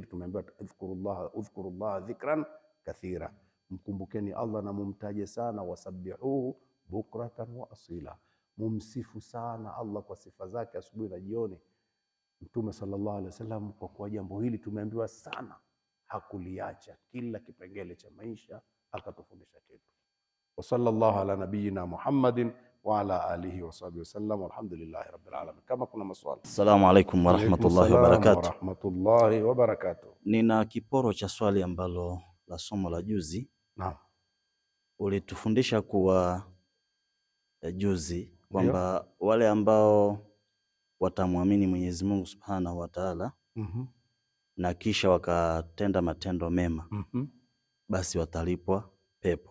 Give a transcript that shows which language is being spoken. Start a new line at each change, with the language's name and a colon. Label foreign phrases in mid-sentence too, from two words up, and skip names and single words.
Swahili: Tumeambiwa
Arabic: اذكروا الله ذكرا كثيرا,
Swahili: mkumbukeni Allah na mumtaje sana,
Arabic: وسبحوه بكرة وأصيلا,
Swahili: mumsifu sana Allah kwa sifa zake asubuhi na jioni. Mtume
Arabic: صلى الله عليه وسلم
Swahili: kwa kuwa jambo hili tumeambiwa sana, hakuliacha, kila kipengele cha maisha akatufundisha kitu.
Arabic: وصلى الله على نبينا محمد وعلى آله وصحبه وسلم، والحمد لله رب العالمين.
Swahili: Kama kuna maswali.
Arabic: السلام عليكم ورحمة الله وبركاته. ورحمة الله وبركاته.
Swahili: Nina kiporo cha swali ambalo la somo la juzi. Naam. Ulitufundisha kuwa juzi kwamba wale ambao watamwamini Mwenyezi Mungu
Arabic: سبحانه وتعالى
Swahili: na kisha wakatenda matendo mema basi watalipwa pepo.